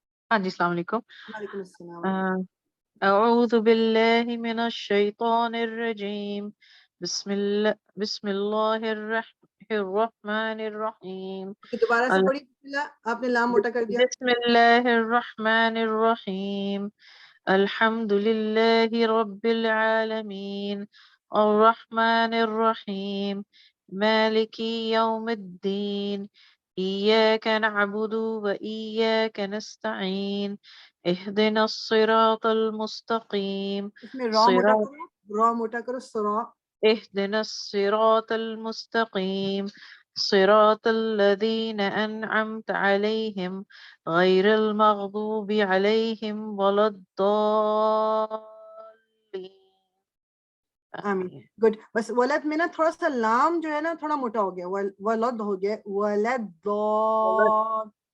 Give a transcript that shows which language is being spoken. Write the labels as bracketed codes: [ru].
[ur] ہاں جی السلام علیکم. وعلیکم السلام. [ar] اعوذ باللہ من الشیطان الرجیم. بسم اللہ الرحمن الرحیم. [ur] دوبارہ سے پڑھی آپ نے لام موٹا کر دیا. [ar] بسم اللہ الرحمن الرحیم. الحمد للہ رب العالمین الرحمن الرحیم مالک یوم الدین إياك نعبد وإياك نستعين اهدنا الصراط المستقيم [ur] اس میں را موٹا کرو، را موٹا کرو، سرا. [ar] اهدنا الصراط المستقيم صراط الذين أنعمت عليهم غير المغضوب عليهم ولا الضالين. [ur] آمین گڈ. بس ولد میں نا تھوڑا سا لام جو ہے نا تھوڑا موٹا ہو گیا، ولد ہو گیا، ولد ضاد